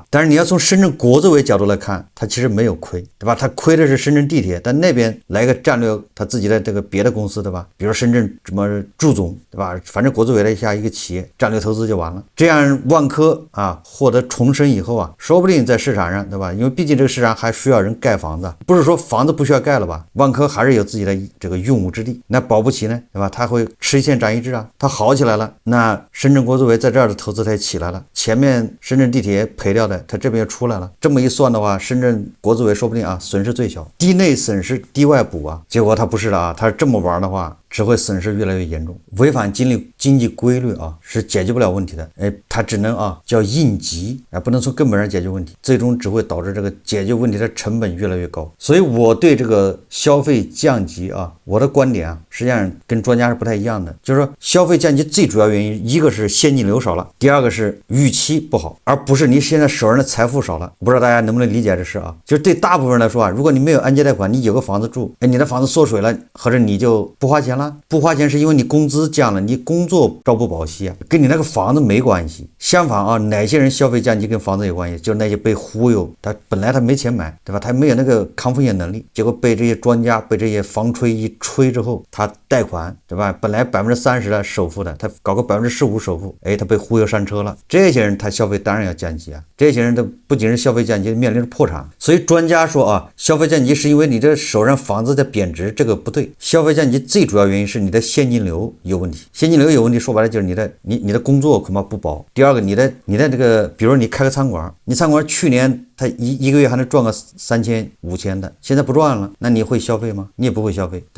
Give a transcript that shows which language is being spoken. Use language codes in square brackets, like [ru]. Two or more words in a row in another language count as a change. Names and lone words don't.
[zh] 但是你要從深圳國資委角度來看，它其實沒有虧，對吧？它虧的是深圳地鐵，但那邊來個戰略，他自己的這個別的公司，對吧？比如深圳什麼祝總，對吧？反正國資委的下一個企業戰略投資就完了。這樣萬科啊獲得重生以後啊，說不定在市場上，對吧？因為畢竟這個市場還需要人蓋房子，不是說房子不需要蓋了吧？萬科還是有自己的這個用武之地，那保不齊呢，對吧？它會吃一堑長一智啊，它好起來了，那深圳國資委在這兒的投資它也起來了，前面深圳地鐵賠掉的，它這邊又出來了。這麼一算的話，深圳國資委說不定啊損失最小，低內損失低外補啊。結果它不是了啊，它是這麼玩的話，只會損失越來越嚴重。違反經濟規律啊，是解決不了問題的。它只能啊叫應急啊，不能從根本上解決問題，最終只會導致這個解決問題的成本越來越高。所以我對這個消費降級啊，我的觀點啊，實際上跟專家是不太一樣的。就是說，消費降級最主要原因，一個是現金流少了，第二個是預期不好，而不是你現在手上的財富少了。不知道大家能不能理解這事啊？就是對大部分人来說啊，如果你沒有按揭貸款，你有個房子住，你的房子縮水了，或者你就不花錢了。不花錢是因為你工資降了，你工作朝不保夕啊，跟你那個房子沒關係。相反啊，哪些人消費降级跟房子有關係？就是那些被忽悠，他本來他没錢買，对吧？他沒有那個抗風險能力，結果被這些專家被這些房吹一吹之後，他貸款，對吧？本來30%的首付的，他搞個15%首付，他被忽悠上車了。這些人他消費當然要降級啊，這些人他不僅是消費降級，面臨着破產。所以專家說啊，消費降級是因為你這手上房子在貶值，這個不對。消費降級最主要原因是你的現金流有問題，现金流有問題，說白了就是你的工作恐怕不保。第二個，你的這個，比如你開個餐館，你餐館去年他一個月還能賺個3000、5000的，現在不賺了，那你會消費嗎？你也不會消費，對吧？